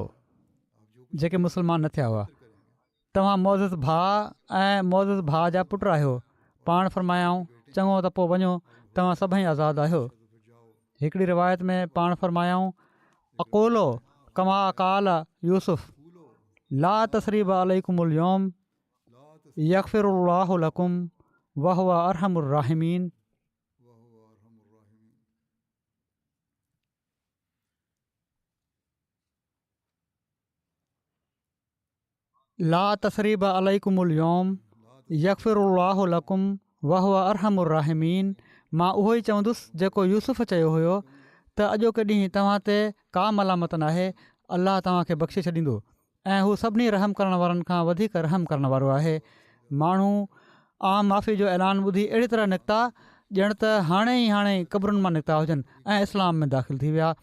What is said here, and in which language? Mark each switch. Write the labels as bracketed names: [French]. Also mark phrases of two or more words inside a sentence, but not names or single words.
[Sindhi] जेके मुस्लमान न थिया हुआ, तव्हां मौज़ूज़ भाउ ऐं मौज़ूज़ भाउ जा पुट आहियो। पाण फ़रमायाऊं चङो त पोइ वञो, तव्हां सभई आज़ादु आहियो। हिकिड़ी रिवायत में पाण फ़रमायाऊं [Arabic] أقول كما قال يوسف لا تثريب عليكم اليوم يغفر الله لكم وهو أرحم الراحمين. لا تثريب عليكم اليوم يغفر الله لكم وهو أرحم الراحمين. [Sindhi] मां उहो ई चवंदुसि जेको यूसुफ़ चयो हुयो त अॼोके ॾींहुं तव्हां ते का मलामत न आहे, अलाह तव्हांखे बख़्शे छॾींदो ऐं हू सभिनी रहम करण वारनि खां वधीक रहम करण वारो आहे। माण्हू आम माफ़ी जो ऐलान ॿुधी अहिड़ी तरह निकिता ॼण त हाणे ई क़बरुनि मां निकिता हुजनि ऐं इस्लाम में दाख़िल थी विया।